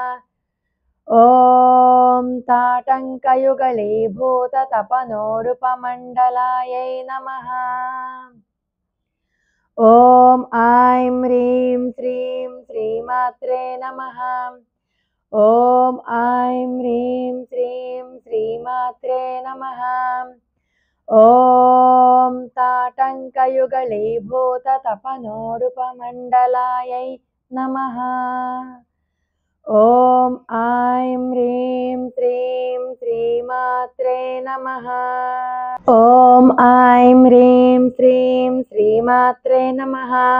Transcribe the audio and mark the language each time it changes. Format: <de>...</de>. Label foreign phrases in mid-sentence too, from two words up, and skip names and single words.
<sa>ఓం తాటంకయుగళీభూత తపనోడుపమండలాయై నమః. ఓం ఐం హ్రీం శ్రీం శ్రీమాత్రే నమః. ఓం ఐం హ్రీం శ్రీం శ్రీమాత్రే నమః. ఓం ताटङ्कयुगलीभूततपनोरुपमण्डलायै नमः। ॐ ऐं ह्रीं श्रीं श्रीमात्रे नमः। ॐ ऐं ह्रीं श्रीं श्रीमात्रे नमः।</sa>